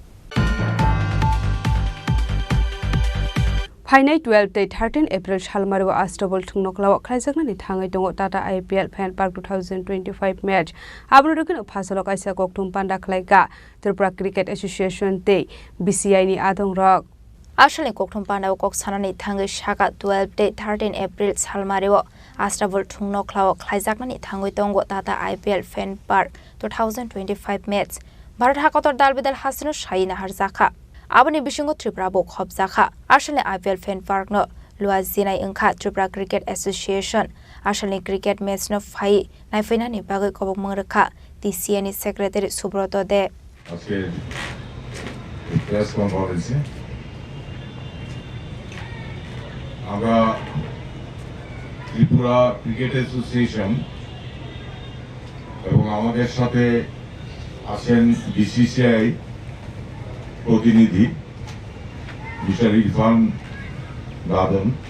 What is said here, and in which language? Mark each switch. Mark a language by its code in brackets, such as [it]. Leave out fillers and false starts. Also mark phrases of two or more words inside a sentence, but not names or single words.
[trp] फाइनाय 12 ते 13 एप्रिल सालमारो आस्ट्रबल थुंनकलाव खायजाकनानि थाङै दङ टाटा आईपीएल फैन पार्क 2025 मैच आब्रुदुकन फासलो कायसा कोक्तुम पांडा खलायगा त्रिपुरा क्रिकेट एसोसिएशन ते बीसीआई नि आदं रक आशले कोक्तुम पांडा कोक सानानि थाङै शाखा 12 ते 13 एप्रिल सालमारो आस्ट्रबल थुंनकलाव खायजाकनानि थाङै दङ टाटा आईपीएल फैन पार्क 2025 मैच भारत हाकतर दालबिदाल हासिनो शाइना हारजाखा आबनि बिसिंगो त्रिपुरा बो खबजाखा आशले आईपीएल फैन पार्क न लुआजिनाय अंखा त्रिपुरा क्रिकेट एसोसिएशन आशले क्रिकेट मैच न फाइ नायफैनानि बागै कबक मंगरखा टीसीए नि सेक्रेटारि सुब्रत दे [bn] আজকে প্রেস কনফারেন্সে আমরা ত্রিপুরা ক্রিকেট অ্যাসোসিয়েশন এবং আমাদের সাথে আছেন বিসিসিআই প্রতিনিধি মিস্টার ইরফান গাদন